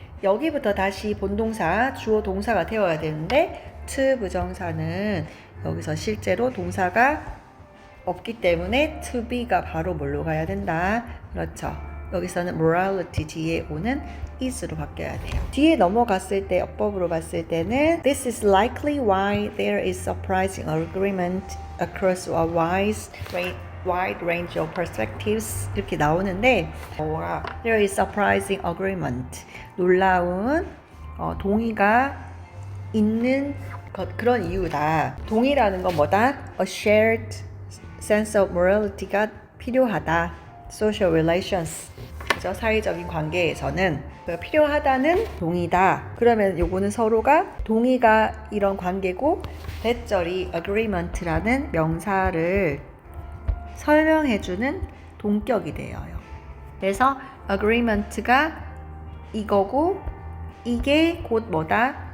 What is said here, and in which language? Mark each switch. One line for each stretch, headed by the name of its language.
Korean: 여기부터 다시 본동사, 주어 동사가 되어야 되는데 to 부정사는 여기서 실제로 동사가 없기 때문에 to be가 바로 뭘로 가야 된다. 그렇죠. 여기서는 morality 뒤에 오는 is로 바뀌어야 돼요. 뒤에 넘어갔을 때 어법으로 봤을 때는
English: This is likely why there is surprising agreement across a wide range of perspectives 이렇게 나오는데 There is surprising agreement
Korean: 놀라운 동의가 있는 그런 이유다. 동의라는 건 뭐다?
English: A shared sense of morality가
Korean: 필요하다.
English: Social relations
Korean: 그죠? 사회적인 관계에서는 필요하다는 동의다. 그러면 요거는 서로가 동의가 이런 관계고 대절이 agreement라는 명사를 설명해주는 동격이 되어요. 그래서 agreement가 이거고 이게 곧 뭐다?